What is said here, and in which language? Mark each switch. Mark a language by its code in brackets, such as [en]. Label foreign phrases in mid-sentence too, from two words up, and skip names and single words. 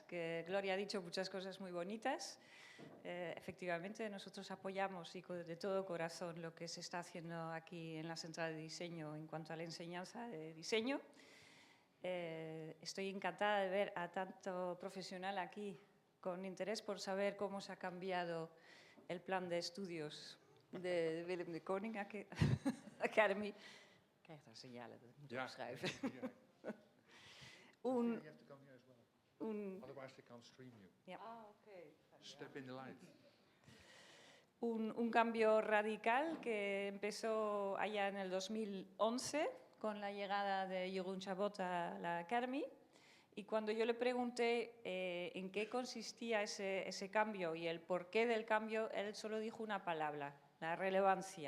[es] Que Gloria ha dicho muchas cosas muy bonitas. Efectivamente, nosotros apoyamos y de todo corazón lo que se está haciendo aquí en la Central de Diseño en cuanto a la enseñanza de diseño. Estoy encantada de ver a tanto profesional aquí con interés por saber cómo se ha cambiado el plan de estudios de Willem de Kooning Academy. [nl] Krijg daar signalen dat ik moet opschrijven. [en] Otherwise they can't stream you. Yeah. Okay. Step in the light. [es] Un cambio radical que empezó allá en el 2011 con la llegada de Jeroen Chabot a la Academy. Y cuando yo le pregunté en qué consistía ese cambio y el porqué del cambio, él solo dijo una palabra: la relevancia.